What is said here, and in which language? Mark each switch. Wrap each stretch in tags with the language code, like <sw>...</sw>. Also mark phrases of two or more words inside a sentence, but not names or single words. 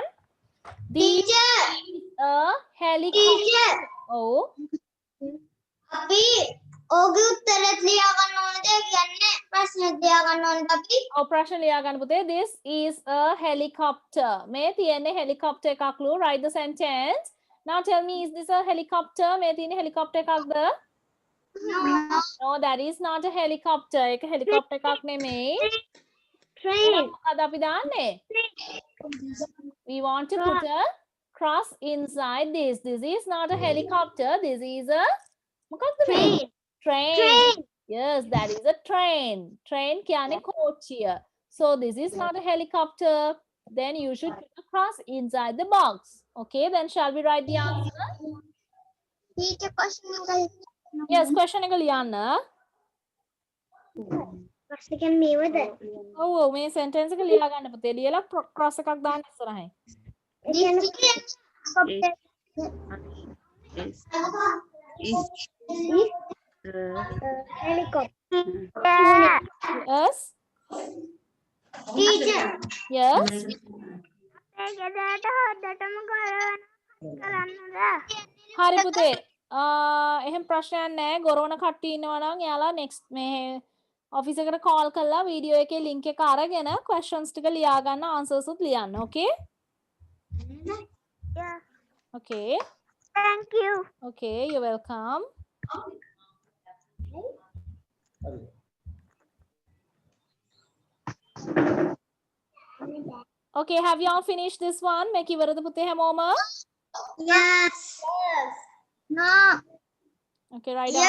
<en>teacher. A helicopter. Teacher. Oh,</en> <si>අපි ඕගේ උත්තරත් ලියා ගන්න ඕනද කියන්නේ ප්‍රශ්නෙත් ලියා ගන්න ඕනද අපි? oh ප්‍රශ්න ලියා ගන්න පුතේ.</si> <en>This is a helicopter.</en> <si>මේ තියෙන්නේ helicopter එකක්ලු.</si> <en>Write the sentence. Now tell me, is this a helicopter?</en> <si>මේ තියෙන helicopter එකක්ද?</si> <en>No. No, that is not a helicopter.</en> <si>ඒක helicopter එකක් නෙමෙයි.</si> <en>Train.</en> <si>එහෙනම් මොකද අපි දාන්නේ?</si> <en>We want to put a cross inside this. This is not a helicopter. This is a</en> <si>මොකක්ද මේ?</si> <en>Train. Train. Yes, that is a train. Train</en> <si>කියන්නේ කෝච්චිය.</si> <en>So this is not a helicopter. Then you should put a cross inside the box. Okay, then shall we write the answer? Teacher question</en> <si>Yes, question එක ලියන්න. question මේවද? ඔව් ඔව් මේ sentence එක ලියා ගන්න පුතේ. ලියලා cross එකක් දාන්න ඉස්සරහින්.</si> <en>Helicopter. Yes. Teacher. Yes.</en> <si>හරි පුතේ. එහෙම ප්‍රශ්නයක් නැහැ. ගොරවන කට්ටිය ඉන්නවා නම් එයාලා next මේ office එකට call කරලා video එකේ link එක අරගෙන questions ටික ලියා ගන්න answers උත් ලියන්න.</si> <en>Okay? Yeah. Okay. Thank you. Okay, you're welcome. Okay, have you all finished this one?</en> <si>මේක ඉවරද පුතේ හැමෝම?</si> <en>Yes. No. Okay, write down.</en>